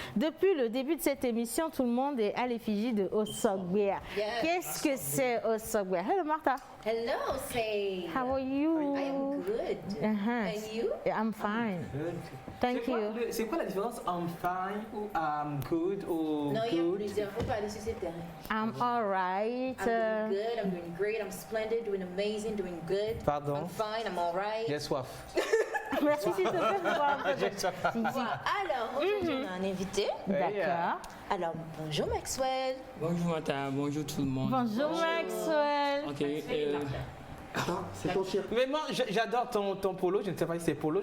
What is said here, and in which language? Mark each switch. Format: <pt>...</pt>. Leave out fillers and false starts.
<fr>Depuis le début de cette émission, tout le monde est à l'effigie de Osobia.</fr> <en>Yes.</en> <fr>Qu'est-ce que c'est Osobia?</fr> <en>Hello, Martha. Hello, say. How are you? I am good. And you? I'm fine. Thank you.</en> <fr>C'est quoi la différence</fr> <en>I'm fine</en> <fr>ou</fr> <en>I'm good</en> <fr>ou Non, il y a</fr> <en>good?</en> <fr>plusieurs. Il faut parler sur ce terrain.</fr> <en>I'm alright. I'm doing good, I'm doing great, I'm splendid, doing amazing, doing good.</en> <fr>Pardon?</fr> <en>I'm fine, I'm alright.</en> <fr>J'ai soif. Merci, s'il te plaît, pour voir un peu de... Voilà. Alors, aujourd'hui, on a un invité. D'accord. Alors, bonjour Maxwell. Bonjour Martha, bonjour tout le monde. Bonjour Maxwell. Ok. C'est ton chien. Mais moi, j'adore ton polo. Je ne sais pas si c'est polo.</fr>